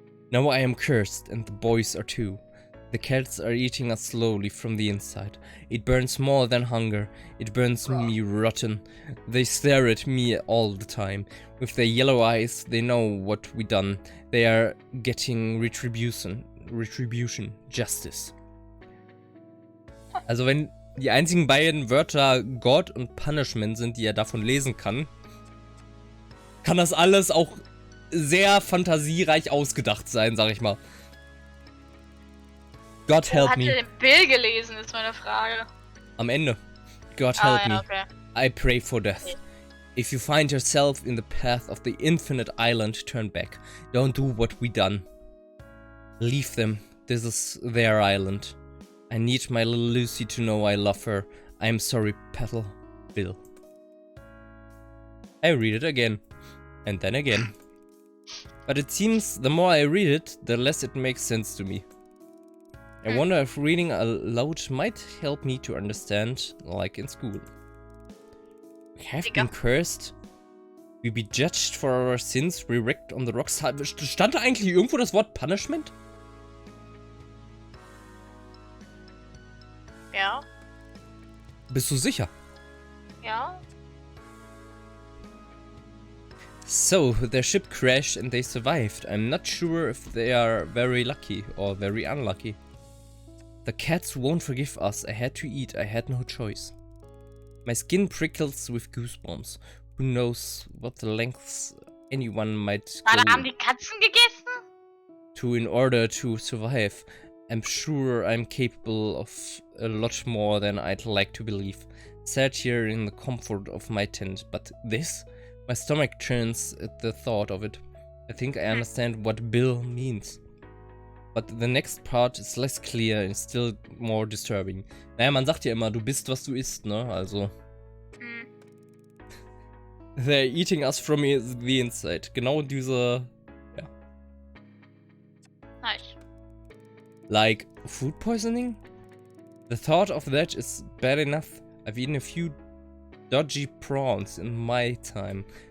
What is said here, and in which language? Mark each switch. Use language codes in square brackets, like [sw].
[en] Now I am cursed, and the boys are too. The cats are eating us slowly from the inside. It burns more than hunger. It burns me rotten. They stare at me all the time. With their yellow eyes, they know what we done. They are getting retribution. Justice. [de] Also wenn die einzigen beiden Wörter God und Punishment sind, die er davon lesen kann, kann das alles auch sehr fantasiereich ausgedacht sein, sag ich mal. [en] God help me. [de] Hat er den Bill gelesen, ist meine Frage. Am Ende. [en] God help me. Okay. I pray for death. Okay. If you find yourself in the path of the infinite island, turn back. Don't do what we done. Leave them. This is their island. I need my little Lucy to know I love her. I'm sorry, Petal. Bill. I read it again. And then again. But it seems the more I read it, the less it makes sense to me. I wonder if reading aloud might help me to understand, like in school. We have been cursed. We be judged for our sins. We wrecked on the rocks. [de] Stand da eigentlich irgendwo das Wort Punishment? Ja. Bist du sicher? Ja. [en] So, their ship crashed and they survived. I'm not sure if they are very lucky or very unlucky. The cats won't forgive us. I had to eat. I had no choice. My skin prickles with goosebumps. Who knows what the lengths anyone might go [de] Haben die Katzen gegessen? [en] to in order to survive. I'm sure I'm capable of a lot more than I'd like to believe. Sat here in the comfort of my tent, but this? My stomach turns at the thought of it. I think I understand what Bill means. But the next part is less clear and still more disturbing. [de] Naja, man sagt ja immer, du bist, was du isst, ne? Also. [en] They're eating us from the inside. [de] Genau diese. Ja. [en] Nice. Like food poisoning? The thought of that is bad enough. I've eaten a few dodgy prawns in my time.